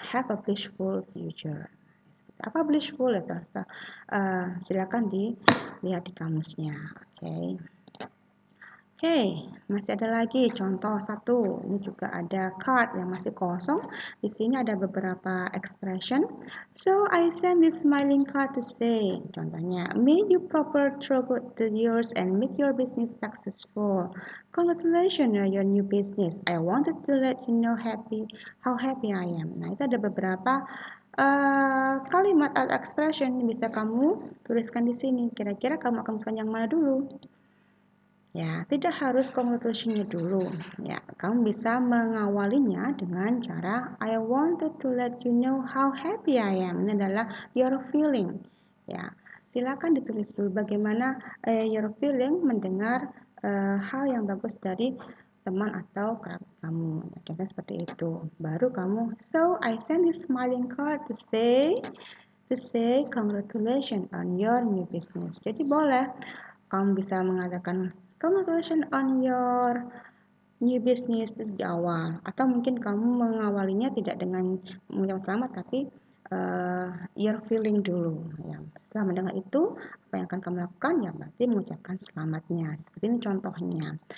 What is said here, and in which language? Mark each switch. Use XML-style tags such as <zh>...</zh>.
<en>Have a blissful future.</en> <id>Apa blissful itu? Silakan dilihat di kamusnya. Oke. Oke, masih ada lagi contoh satu. Ini juga ada card yang masih kosong. Di sini ada beberapa expression.</id> <en>So I send this smiling card to say. Contohnya, may you prosper through the years and make your business successful. Congratulations on your new business. I wanted to let you know how happy I am.</en> <id>Nah, itu ada beberapa kalimat atau expression yang bisa kamu tuliskan di sini. Kira-kira kamu akan tuliskan yang mana dulu? Ya, tidak harus congratulations-nya dulu. Ya, kamu bisa mengawalinya dengan cara</id> <en>I wanted to let you know how happy I am.</en> <id>Ini adalah your feeling. Ya, silakan ditulis dulu bagaimana your feeling mendengar hal yang bagus dari teman atau kerabat kamu. Contohnya seperti itu. Baru kamu,</id> <en>so I send this smiling card to say congratulations on your new business.</en> <id>Jadi boleh kamu bisa mengatakan</id> <en>congratulations on your new business</en> <id>di awal, atau mungkin kamu mengawalinya tidak dengan mengucapkan selamat tapi your feeling dulu ya. Setelah mendengar itu apa yang akan kamu lakukan ya berarti mengucapkan selamatnya seperti ini contohnya.</id>